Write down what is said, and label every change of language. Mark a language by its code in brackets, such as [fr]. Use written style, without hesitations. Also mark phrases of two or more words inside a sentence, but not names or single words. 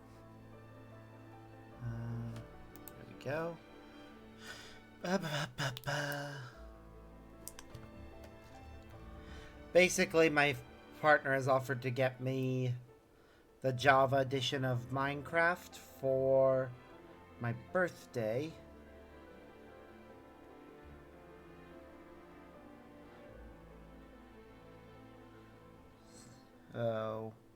[en] There we go. Ba-ba-ba-ba. Basically, my partner has offered to get me the Java edition of Minecraft for my birthday. Oh.